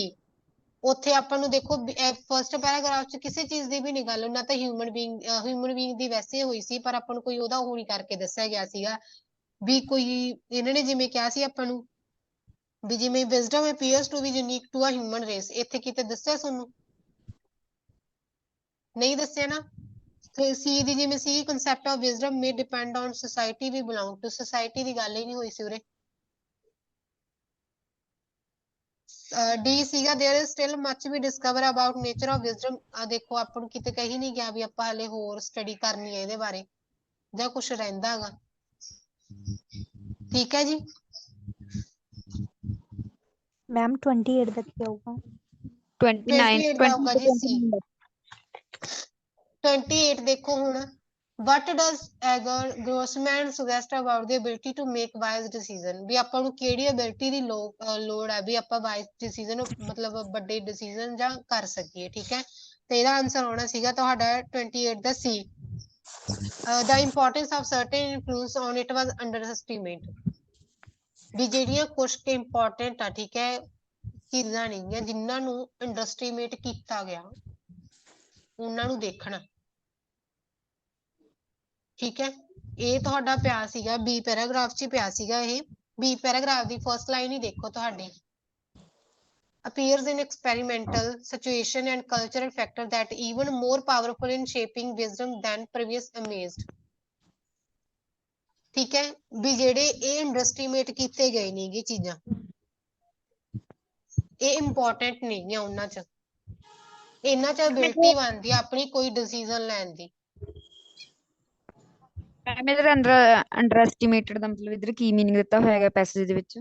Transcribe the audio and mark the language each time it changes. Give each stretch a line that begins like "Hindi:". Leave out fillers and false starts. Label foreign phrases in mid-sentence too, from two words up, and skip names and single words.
Punjabi: ਉੱਥੇ ਆਪਾਂ ਨੂੰ ਦੇਖੋ
English: first paragraph
Punjabi: ਚ ਕਿਸੇ ਚੀਜ਼ ਦੀ ਵੀ ਨਹੀਂ ਗੱਲ, ਨਾ ਤਾਂ
English: human being
Punjabi: ਦੀ ਵੈਸੇ ਹੋਈ ਸੀ, ਪਰ ਆਪਾਂ ਨੂੰ ਕੋਈ ਉਹਦਾ ਉਹ ਨਹੀਂ ਕਰਕੇ ਦੱਸਿਆ ਗਿਆ ਸੀਗਾ ਵੀ ਕੋਈ ਇਹਨਾਂ ਨੇ ਜਿਵੇਂ ਕਿਹਾ ਸੀ ਆਪਾਂ ਨੂੰ ਵੀ ਜਿਵੇਂ
English: wisdom appears to be unique to a human race,
Punjabi: ਇੱਥੇ ਕਿਤੇ ਦੱਸਿਆ ਤੁਹਾਨੂੰ? ਨਹੀਂ ਦੱਸਿਆ ਨਾ। ਸੀ ਦੀ ਜਿਵੇਂ ਸੀ
English: concept of wisdom may depend on society, we belong to society
Punjabi: ਦੀ ਗੱਲ ਹੀ ਨਹੀਂ ਹੋਈ ਸੀ ਉਰੇ।
English: ਡੀ ਸੀਗਾ there is still much we discover about nature of wisdom.
Punjabi: ਆ ਦੇਖੋ ਆਪਾਂ ਨੂੰ ਕਿਤੇ ਕਹੀ ਨਹੀਂ ਗਿਆ ਵੀ ਆਪਾਂ ਹਲੇ ਹੋਰ ਸਟੱਡੀ ਕਰਨੀ ਹੈ ਇਹਦੇ ਬਾਰੇ ਜਾਂ ਕੁਝ ਰਹਿੰਦਾ ਹੈਗਾ। ਠੀਕ ਹੈ ਜੀ। ਮੈਮ 28 ਦਾ ਕੀ ਆਊਗਾ? 28 ਦਾ ਆਊਗਾ ਜੀ ਸੀ।
English: 28
Punjabi: ਦੇਖੋ ਹੁਣ
English: what does Edgar Grossman suggest about the ability to make wise decision?
Punjabi: ਵੀ ਆਪਾਂ ਨੂੰ ਕਿਹੜੀ ਐਬਿਲਿਟੀ ਦੀ ਲੋੜ ਹੈ ਵੀ ਆਪਾਂ
English: wise decision
Punjabi: ਮਤਲਬ ਵੱਡੇ ਡਿਸੀਜਨ ਜਾਂ ਕਰ ਸਕੀਏ। ਠੀਕ ਹੈ, ਤੇ ਇਹਦਾ ਆਨਸਰ ਆਉਣਾ ਸੀਗਾ ਤੁਹਾਡਾ 28 ਦਾ ਸੀ।
English: the importance of certain influence on it was underestimate।
Punjabi: ਵੀ ਜਿਹੜੀਆਂ ਕੁਝ ਕਿ ਇੰਪੋਰਟੈਂਟ ਆ, ਠੀਕ ਹੈ, ਚੀਜ਼ਾਂ ਨਹੀਂ ਜਿਨ੍ਹਾਂ ਨੂੰ ਅੰਡਰਐਸਟੀਮੇਟ ਕੀਤਾ ਗਿਆ ਉਹਨਾਂ ਨੂੰ ਦੇਖਣਾ। ਠੀਕ ਹੈ, ਇਹ ਤੁਹਾਡਾ ਪਿਆ ਸੀਗਾ
English: B paragraph
Punjabi: ਚ ਪਿਆ ਸੀਗਾ। ਇਹ ਬੀ ਪੈਰਾਗ੍ਰਾਫ ਦੀ ਫਰਸਟ ਲਾਈਨ ਹੀ ਦੇਖੋ ਤੁਹਾਡੀ
English: appears in experimental situation and cultural factor that even more powerful in shaping wisdom than previous amazed।
Punjabi: ਠੀਕ ਹੈ, ਵੀ ਜਿਹੜੇ ਇਹ ਅੰਡਰਐਸਟੀਮੇਟ ਕੀਤੇ ਗਏ ਨੇਗੇ ਚੀਜ਼ਾਂ ਇਹ ਇੰਪੋਰਟੈਂਟ ਨਹੀਂ ਆ ਉਹਨਾਂ ਚ, ਇਹਨਾਂ ਚ ਅਬਿਲਿਟੀ ਬਣਦੀ ਆ ਆਪਣੀ ਕੋਈ ਡਿਸੀਜਨ ਲੈਣ ਦੀ। ਮੈਮ ਇਹਦੇ ਅੰਦਰ ਅੰਡਰ ਐਸਟੀਮੇਟਡ ਦਾ ਮਤਲਬ ਇਧਰ ਕੀ ਮੀਨਿੰਗ ਦਿੱਤਾ ਹੋਇਆ ਹੈ ਪੈਸੇਜ ਦੇ ਵਿੱਚ?